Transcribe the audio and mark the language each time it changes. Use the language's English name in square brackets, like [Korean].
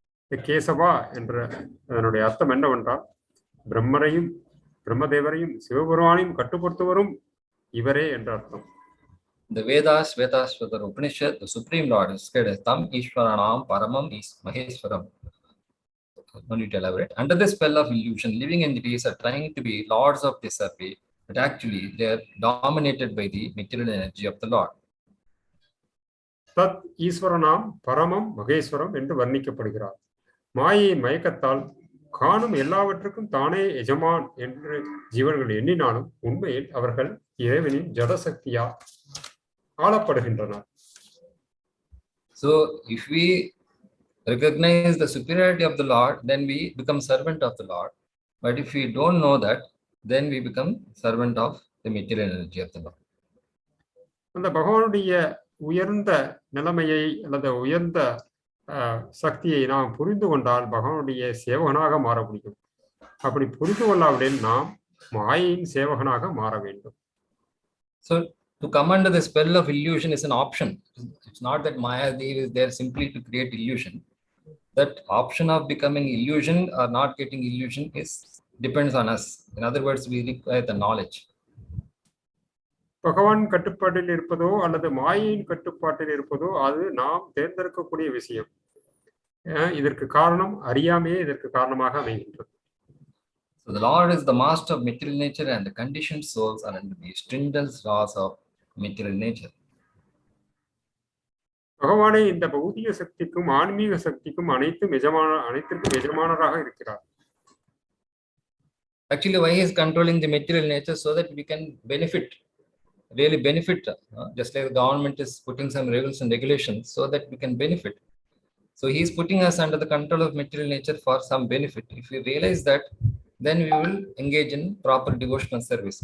[Tamil] கேசவா என்ற அதனுடைய அர்த்தம் என்னவென்றால், பிரம்மரையும் பிரம்மதேவரையும் சிவபெருமானையும் கட்டுப்படுத்துவரும் இவரே என்ற அர்த்தம். [English] The Vedas, Vedas-svatara Upanishad, the Supreme Lord is said as [Sanskrit] Tam Ishvaranam Paramam mahā-īśvaram. [English] No need to elaborate. Under the spell of illusion, living entities are trying to be lords of this survey, but actually they are dominated by the material energy of the Lord. [Sanskrit] தத் ஈஸ்வரனாம் பரமம் மகேஸ்வரம் [Tamil] என்று வர்ணிக்கப்படுகிறார். மாயையின் மயக்கத்தால் காணும் எல்லாவற்றுக்கும் தானே எஜமான் என்று ஜீவன்கள் எண்ணினாலும் உண்மையில் அவர்கள் இறைவனின் ஜடசக்தியால் ஆளப்படுகின்றனர். [English] So if we recognize the superiority of the Lord, then we become servant of the Lord. But if we don't know that, then we become servant of the material energy of the Lord. [Tamil] அந்த பகவானுடைய உயர்ந்த நிலைமையை அல்லது உயர்ந்த சக்தியை நாம் புரிந்து கொண்டால் பகவானுடைய சேவகனாக மாற முடியும். அப்படி புரிந்து கொள்ளாவிடில் நாம் மாயையின் சேவகனாக மாற வேண்டும். [English] So to come under the spell of illusion is an option. It's not that Maya Devi is there simply to create illusion. That option of becoming illusion or not getting illusion depends on us. In other words, we require the knowledge. [Tamil] பகவான் கட்டுப்பாட்டில் இருப்பதோ அல்லது மாயையின் கட்டுப்பாட்டில் இருப்பதோ அது நாம் தேர்ந்தெடுக்கக்கூடிய விஷயம். இதற்கு காரணம் அறியாமையே இதற்கு காரணமாக அமைகின்றது. [English] So the Lord is the master of material nature and the conditioned souls are under the stringent laws of material nature. [Tamil] பகவானே இந்த பௌதிக சக்திக்கும் ஆன்மீக சக்திக்கும் அனைத்திற்கும் எஜமானராக இருக்கிறார். [English] Actually, why he is controlling the material nature? So that we can really benefit. Just like the government is putting some rules and regulations so that we can benefit. So he is putting us under the control of material nature for some benefit. If we realize that, then we will engage in proper devotional service.